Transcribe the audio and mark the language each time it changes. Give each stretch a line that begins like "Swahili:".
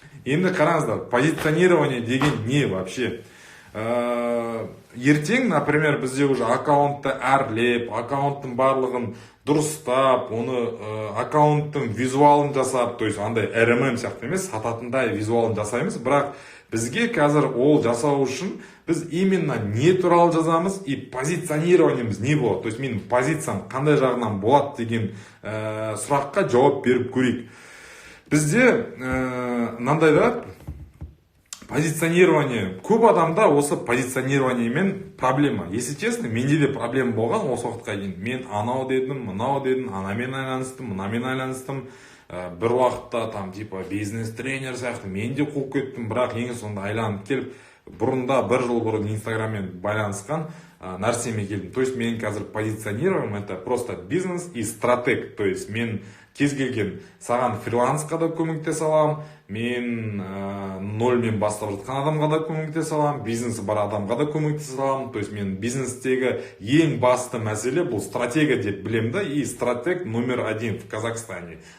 Kazakh: Енді қараңыздар, позиционирование деген не вообще? Ертең, например, бізде уже аккаунтты әрлеп, аккаунттың барлығын дұрыстап, оны аккаунттың визуалын жасап, то есть андай RMM сияқты емес, сататындай визуалын жасаймыз, бірақ бізге қазір ол жасау үшін біз именно не туралы жазамыз и позиционированиеміз не болады, то есть менің позициям қандай жағынан болады деген сұраққа жауап беріп көрейік. Бізде мынандай да позиционирование, көп адамда осы позиционированиемен проблема.
Russian: Если честно,
Kazakh: менде де проблема болған осы уақытқа дейін. Мен анау дедім, мынау дедім, анамен айланыстым, мынамен айланыстым. Бір уақытта
Russian: там типа
Kazakh: бизнес-тренер сияқты мен де қуып кеттім, бірақ ең соңында айланып келіп, бұрында бір жыл бұрын Инстаграммен байланысқан нәрсеме келдім.
Russian: То есть
Kazakh: мен қазір
Russian: позиционируем, это просто бизнес и стратег.
Kazakh: То есть мен кез келген саған фрилансқа да көмектесе аламын, мен нольмен бастап жатқан адамға да көмектесе аламын, бизнесі бар адамға да көмектесе аламын. То есть мен бизнестегі ең басты мәселе бұл стратегия деп білемін да,
Russian: и стратег номер 1 в Казахстане.